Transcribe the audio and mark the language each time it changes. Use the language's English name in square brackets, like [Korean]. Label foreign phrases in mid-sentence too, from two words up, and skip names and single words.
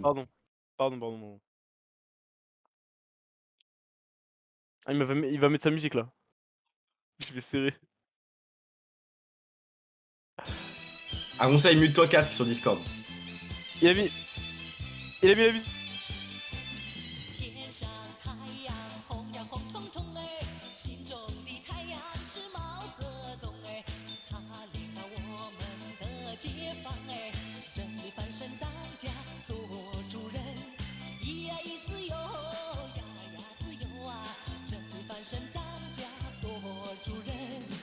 [French] Pardon. Ah, il va mettre sa musique là. Je vais serrer. Un conseil, mute-toi casque sur Discord. Il a mis la musique. [Chinese] 天上太阳红呀红彤彤哎，心中的太阳是毛泽东哎，他领导我们的解放哎，真理翻身当家做主人，咿呀咿自由呀呀自由啊，真理翻身当家做主人。